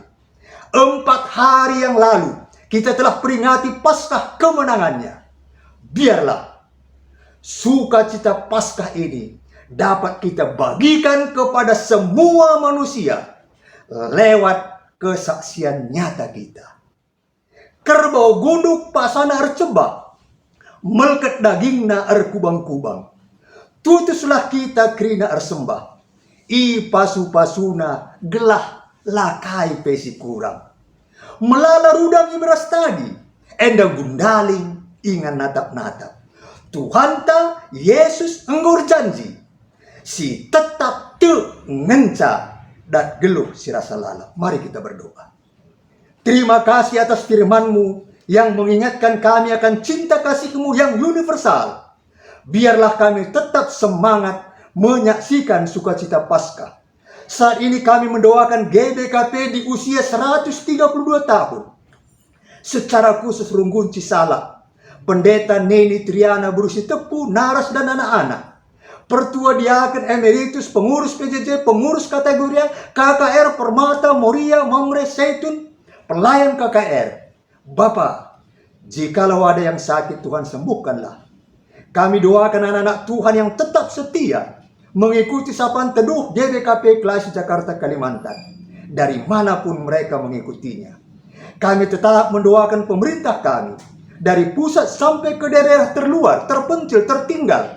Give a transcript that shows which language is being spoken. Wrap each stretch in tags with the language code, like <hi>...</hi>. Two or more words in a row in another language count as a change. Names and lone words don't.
<id>4 hari yang lalu kita telah peringati Paskah kemenangannya. Biarlah sukacita Paskah ini dapat kita bagikan kepada semua manusia lewat kesaksian nyata kita.</id> <btx>Kerbau gunduk pasana ercebak, melket dagingna erkubang-kubang. Tutuslah kita kerina ersembah, i pasu-pasuna gelah lakai pesi kurang. Melala rudang ibras tadi, enda gundaling ingan natap-natap. Tuhan ta Yesus enggur janji, si tetap te ngenca dan geluh si rasa lalap.</btx> <id>Mari kita berdoa. Terima kasih atas firman-Mu yang mengingatkan kami akan cinta kasih-Mu yang universal. Biarlah kami tetap semangat menyaksikan sukacita Paskah. Saat ini kami mendoakan GBKP di usia 132 tahun. Secara khusus Runggun Cisalak, Pendeta Neni Triana Berusi Tepu, Naras dan anak-anak. Pertua Diaken Emeritus, pengurus PJJ, pengurus kategori KKR Permata, Moria, Mamre, Zaitun, pelayan KKR. Bapak, jikalau ada yang sakit, Tuhan sembuhkanlah. Kami doakan anak-anak Tuhan yang tetap setia mengikuti sapaan teduh GBKP Klasi Jakarta Kalimantan, dari manapun mereka mengikutinya. Kami tetap mendoakan pemerintah kami, dari pusat sampai ke daerah terluar, terpencil, tertinggal.</id>